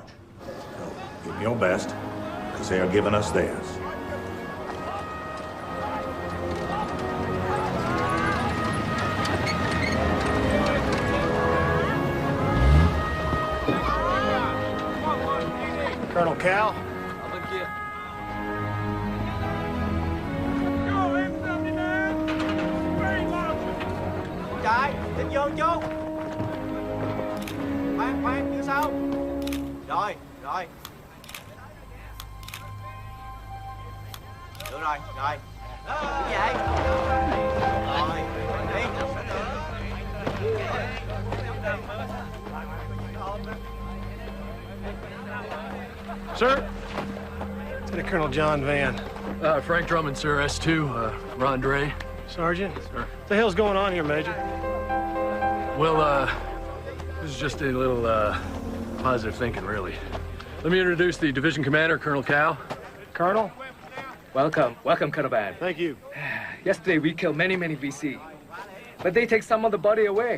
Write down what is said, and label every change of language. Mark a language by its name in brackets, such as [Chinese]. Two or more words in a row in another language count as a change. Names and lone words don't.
[English] So give them your best, because they are giving us theirs. Colonel Cal? [Vietnamese] Chạy, định vô chú. Khoan, phía sau. Rồi. Được rồi. Như vậy. Rồi, đi. [English] Sir? Lieutenant Colonel John Van. Frank Drummond, sir. S2, Ron Dre. Sergeant? Sir. What the hell's going on here, Major? Well, this is just a little, positive thinking, really. Let me introduce the division commander, Colonel Cal. Colonel? Welcome, Colonel Van. Thank you. Yesterday we killed many VC, but they take some of the body away.